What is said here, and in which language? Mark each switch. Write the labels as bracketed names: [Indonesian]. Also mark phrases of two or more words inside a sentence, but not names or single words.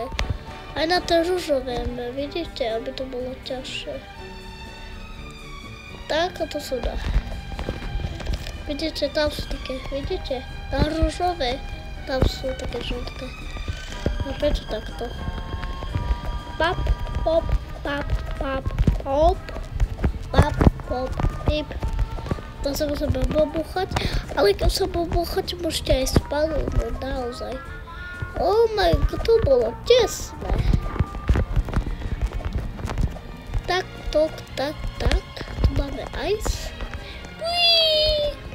[Slovak] Aj na to ružové, vidíte, aby to bolo ťažšie. Tak a to sú dá. Vidíte, tam sú také, vidíte? Na ružové, tam sú také žlté. A prečo takto? Pap, pop, pap, pap, pop, pap, pop, pip. To sa musím bobúchať, ale keď sa bobúchať, môžete aj spadnúť, naozaj. [English] Oh my god, [Slovak] to bolo tesné. Tak. Tu máme ice. Uiii.